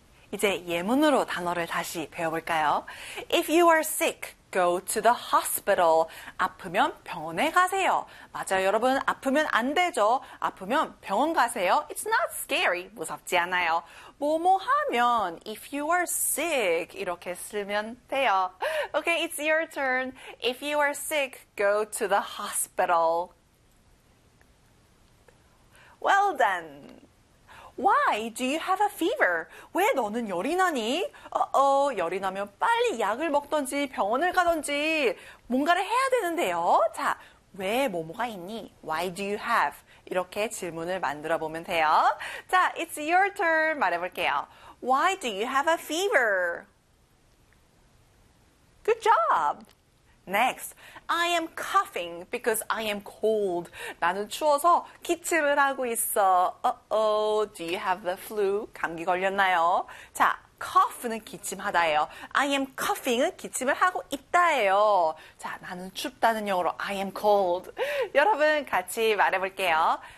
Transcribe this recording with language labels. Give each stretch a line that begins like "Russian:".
Korean: 이제 예문으로 단어를 다시 배워볼까요?
English: If you are sick, go to the hospital.
Korean: 아프면 병원에 가세요. 맞아요, 여러분. 아프면 안 되죠. 아프면 병원 가세요.
English: It's not scary.
Korean: 무섭지 않아요. 뭐뭐 하면
English: if you are sick
Korean: 이렇게 쓰면 돼요.
English: Okay, it's your turn. If you are sick, go to the hospital. Well done. Why do you have a fever?
Korean: 왜 너는 열이 나니? 어어, 열이 나면 빨리 약을 먹던지 병원을 가던지 뭔가를 해야 되는데요. 자, 왜 뭐뭐가 있니?
English: Why do you have?
Korean: 이렇게 질문을 만들어 보면 돼요. 자,
English: it's your turn.
Korean: 말해볼게요.
English: Why do you have a fever? Good job. Next, I am coughing because I am cold.
Korean: 나는 추워서 기침을 하고 있어.
English: Do you have the flu?
Korean: 감기 걸렸나요? 자,
English: cough는
Korean: 기침하다예요.
English: I am coughing
Korean: 은 기침을 하고 있다예요. 자, 나는 춥다는 영어로
English: I am cold.
Korean: 여러분, 같이 말해볼게요.